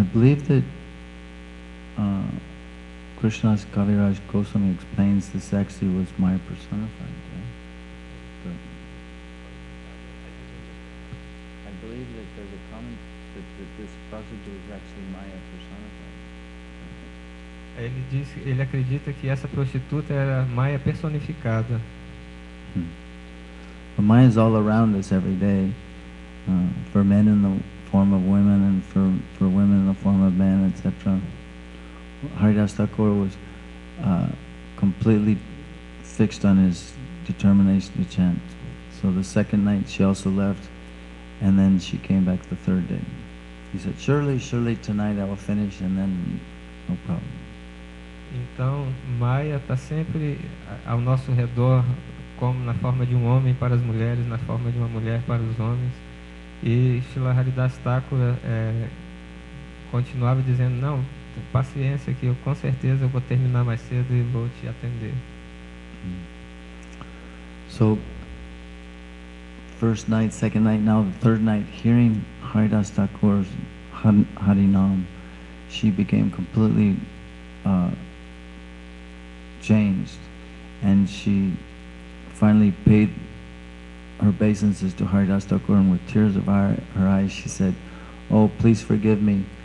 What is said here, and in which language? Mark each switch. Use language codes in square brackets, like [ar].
[en] I believe that Krishna's Kaviraj Goswami explains this actually was Maya personified. Yeah? I believe that there's a comment that this prostitute is actually Maya personified. [pt] Ele acredita que essa prostituta era Maya personificada. [en] But Maya is all around us every day, for men in the form of women and for women in the form of men, etc. Haridas Thakur was completely fixed on his determination to chant. So the second night she also left, and then she came back the third day. He said, surely tonight I will finish, and then no problem. [pt] Então, Maya está sempre ao nosso redor, como na forma de um homem para as mulheres, na forma de uma mulher para os homens. E Srila Haridas Thakur continuava dizendo, não, paciência que eu com certeza eu vou terminar mais cedo e vou te atender. [en] So, first night, second night, now the third night, hearing Haridas Thakur's Harinam, she became completely changed, and she finally paid her obeisances to Haridas Thakur, and with tears of her eyes she said, oh, please forgive me.